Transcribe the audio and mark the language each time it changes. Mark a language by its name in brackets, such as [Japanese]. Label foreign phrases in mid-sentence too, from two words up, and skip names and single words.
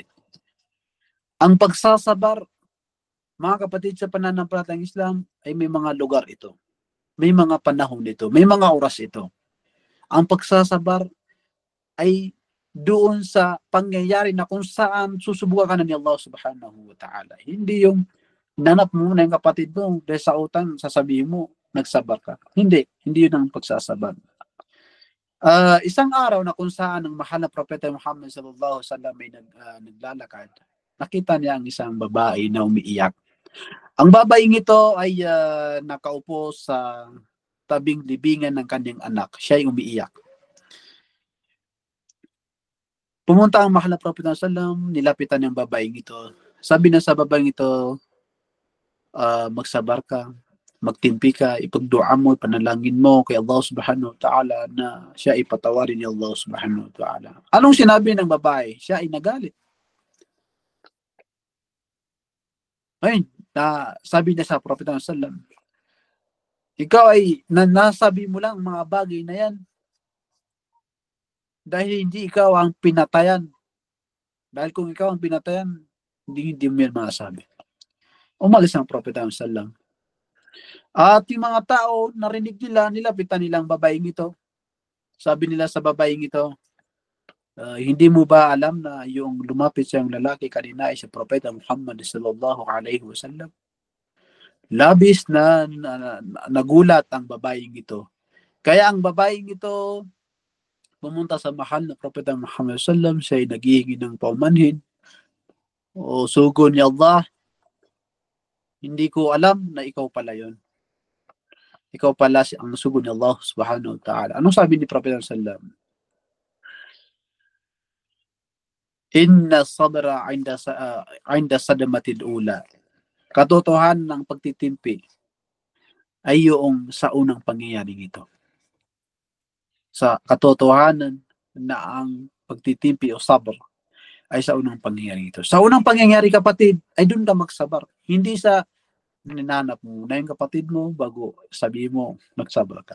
[Filipino] Ang pagsasabar, mga kapatid, sa pananampalatayang Islam, ay may mga lugar ito. May mga panahon ito. May mga oras ito. Ang pagsasabar ay doon sa pangyayari na kung saan susubukan ka na ni Allah [Arabic] سبحانه وتعالى. [Filipino] Hindi yung nanap mo na yung kapatid mo dahil sa utang, sasabihin mo, nagsabar ka. Hindi yun ang pagsasabar. Isang araw na kung saan ang mahal na propeta Muhammad [Arabic] صلى الله عليه وسلم [Filipino] ay naglalakad, nakita niya ang isang babae na umiiyak. Ang babaeng ito ay nakaupo sa tabing libingan ng kanyang anak. Siya ay umiiyak. Pumunta ang mahal na propeta [Arabic] صلى الله عليه وسلم, [Filipino] nilapitan ng babaeng ito. Sabi na sa babaeng ito, magsabar ka, magtimpi ka, ipagdua mo, ipanalangin mo kay Allah [Arabic] سبحانه وتعالى [Filipino] na siya ipatawarin ni Allah [Arabic] سبحانه وتعالى. [Filipino] Anong sinabi ng babae? Siya ay nagalit. Ayun, sabi niya sa propeta [Arabic] صلى الله عليه وسلم, [Filipino] ikaw ay nasabi mo lang mga bagay na yan dahil hindi ikaw ang pinatayan. Dahil kung ikaw ang pinatayan, hindi mo yan masabi. Umalis ang propeta [Arabic] صلى الله عليه وسلم. [Filipino] At yung mga tao, narinig nila, nilapitan nilang babaeng ito. Sabi nila sa babaeng ito, hindi mo ba alam na yung lumapit siyang lalaki kanina ay si Propeta Muhammad [Arabic] صلى الله عليه وسلم? [Filipino] Labis na nagulat ang babaeng ito. Kaya ang babaeng ito pumunta sa mahal na Propeta Muhammad [Arabic] صلى الله عليه وسلم, [Filipino] siya ay naghihingi ng paumanhin. O sugo ni Allah, hindi ko alam na ikaw pala yon. Ikaw pala ang sugo ni Allah [Arabic] سبحانه وتعالى. [Filipino] Anong sabi ni Propeta [Arabic] صلى الله عليه وسلم? إن الصبر عند الصدمة الأولى. [Filipino] Katotohanan ng pagtitimpi ay yung sa unang pangyayaring ito. Sa katotohanan na ang pagtitimpi o sabr ay sa unang pangyayari ito. Sa unang pangyayari, kapatid, ay doon ka magsabar. Hindi sa ninanap mo na yung kapatid mo bago sabihin mo magsabar ka.